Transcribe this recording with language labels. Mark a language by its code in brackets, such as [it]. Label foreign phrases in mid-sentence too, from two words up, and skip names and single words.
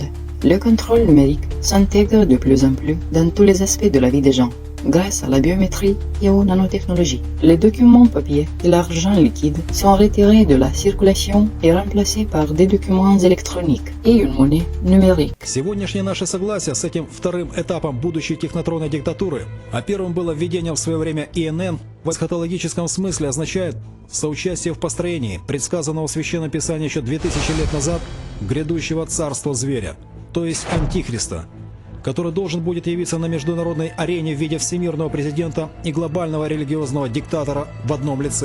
[fr] Le contrôle numérique s'intègre de plus en plus dans tous les aspects de la vie des gens, grâce à la biométrie et aux nanotechnologies. Les documents papier et l'argent liquide sont retirés de la circulation et remplacés par des documents électroniques et une monnaie numérique. [ru] Сегодняшнее наше согласие с этим вторым этапом будущей технотронной диктатуры, а первым было введение в свое время ИНН, в эсхатологическом смысле означает соучастие в построении, предсказанного в Священном Писании еще 2000 лет назад, грядущего царства зверя, то есть Антихриста, который должен будет явиться на международной арене в виде всемирного президента и глобального религиозного диктатора в одном лице.